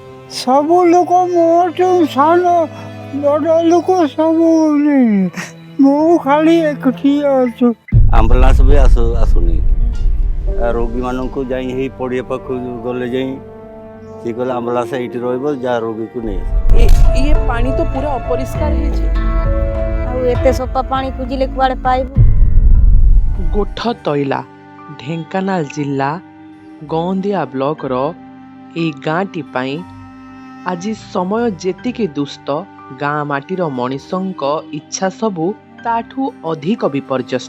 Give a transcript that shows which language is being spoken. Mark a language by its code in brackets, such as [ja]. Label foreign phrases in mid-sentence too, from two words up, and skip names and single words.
[or] ସବୁ ଲୋକ ମୋଠୁ ସାନ ବଡ଼ ଲୋକ ସବୁ ମୁଁ ଖାଲି ଏକୁଟିଆ ଅଛୁ। ଆମ୍ବୁଲାନ୍ସ ବି ଆସୁନି। ରୋଗୀମାନଙ୍କୁ ଯାଇ ହେଇ ପଡ଼ିଆ ପାଖକୁ ଗଲେ ଯାଇ ସିଏ କହିଲେ ଆମ୍ବୁଲାନ୍ସ ଏଇଠି ରହିବ, ଯାହା ରୋଗୀକୁ ନେଇ [hi] ये पानी तो पूरा अपरिष्कार है। [or] ଆଉ ଏତେ ସଫା ପାଣି ଖୋଜିଲେ କୁଆଡ଼େ ପାଇବୁ? ଗୋଠ ତଇଲା ଢେଙ୍କାନାଳ ଜିଲ୍ଲା ଗଅଁଦିଆ ବ୍ଲକର ଏହି ଗାଁଟି ପାଇଁ ଆଜି ସମୟ ଯେତିକି ଦୁଷ୍ଟ, ଗାଁ ମାଟିର ମଣିଷଙ୍କ ଇଚ୍ଛା ସବୁ ତାଠୁ ଅଧିକ ବିପର୍ଯ୍ୟସ୍ତ।